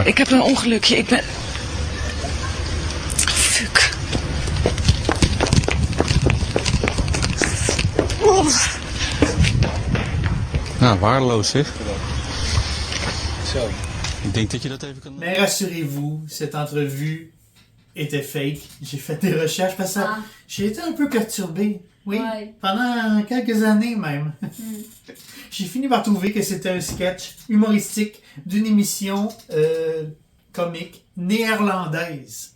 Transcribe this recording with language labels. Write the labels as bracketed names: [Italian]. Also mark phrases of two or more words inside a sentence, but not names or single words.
[Dutch] Ik heb een ongelukje. Ik ben... Fuck. Nou, waardeloos zeg. Zo. Ik denk dat je dat even kan... [French] Mais rassurez-vous, cette entrevue était fake. J'ai fait des recherches parce que j'ai été un peu perturbé. Oui, pendant quelques années même. J'ai fini par trouver que c'était un sketch humoristique d'une émission comique néerlandaise.